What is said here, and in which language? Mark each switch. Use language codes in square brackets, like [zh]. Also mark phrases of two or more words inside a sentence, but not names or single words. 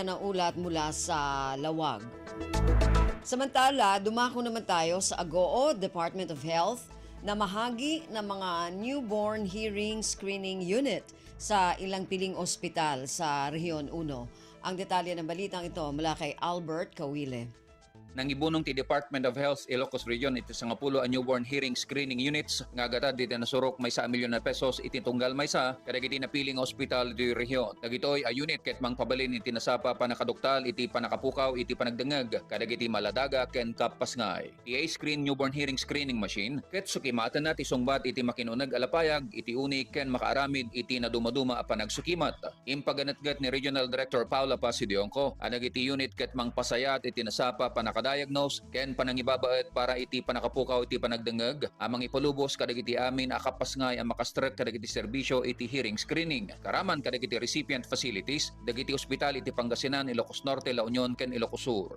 [tl] Yan ang ulat mula sa Lawag. Samantala, dumako naman tayo sa Agoo, Department of Health, na mahagi ng mga [en] newborn hearing screening unit [tl] sa ilang piling ospital sa Rehiyon 1. Ang detalye ng balitang ito mula kay Albert Kawile. [ilo] Nang ibunong ti Department of Health Ilocos Region iti sa ngapulo a [en] newborn hearing screening units [ilo] nga agad diti nasurok may 1 milyon na pesos iti tunggal may sa kadagiti napiling hospital di rehiyon. Dagitoy a unit ket mangpabalin iti nasapa panakaduktal iti panakapukaw iti panagdengeg kadagiti maladaga ken kapasngay. Ti screen [en] newborn hearing screening machine [ilo] ket sukimatan na ti sungbat iti makinuneg alapayag iti unik ken makaaramid iti nadumaduma a panagsukimat. Impaganatgat ni Regional Director Paula Pasidionco anag iti unit ket mangpasayat iti nasapa diagnose ken panangibabaet para iti panakapukaw iti panagdengeg amang ipalubos kadagiti amin akapasngay ang makastret kadagiti serbisyo iti [en] hearing screening [ilo] karaman kadagiti [en] recipient facilities [ilo] dagiti ospital iti Pangasinan, Ilocos Norte, La Union ken Ilocos Sur.